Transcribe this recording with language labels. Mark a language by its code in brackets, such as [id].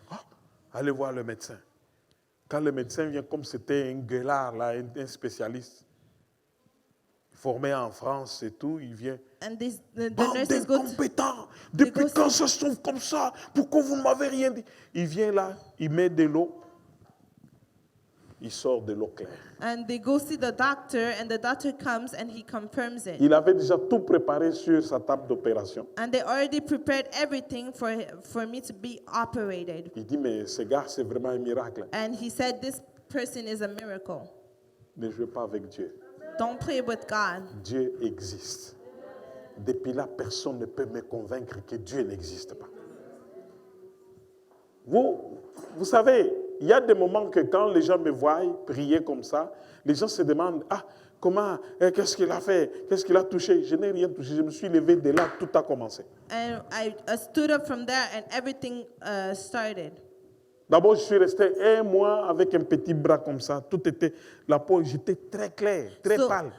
[fr] Ah, allez voir le médecin. Quand le médecin vient, comme c'était un gueulard, là, un spécialiste, formé en France et tout, il vient. [en] and the [fr] Bande [en] nurses go to, [fr] d'incompétents, [en] they [fr] depuis [en] go [fr] quand ça se trouve comme ça? Pourquoi vous ne m'avez rien dit? Il vient là, il met de l'eau, il sort de l'eau claire. [en] and they go see the doctor, and the doctor comes and he confirms it. [fr] Il avait déjà tout préparé sur sa table d'opération. [en] And they already prepared everything for me to be operated. [fr] Il dit, mais ce gars, c'est vraiment un miracle. [en] And he said, this person is a miracle. [fr] Ne jouez pas avec Dieu. [en] Don't play with God. [fr] Dieu existe. Depuis là, personne ne peut me convaincre que Dieu n'existe pas. Vous savez, il y a des moments que quand les gens me voient prier comme ça, les gens se demandent, ah, comment, qu'est-ce qu'il a fait, qu'est-ce qu'il a touché? Je n'ai rien touché, je me suis levé de là, tout a commencé. [en] And I stood up from there, and everything started. [fr] D'abord, je suis resté un mois avec un petit bras comme ça. Tout était, la peau, j'étais très clair, très pâle.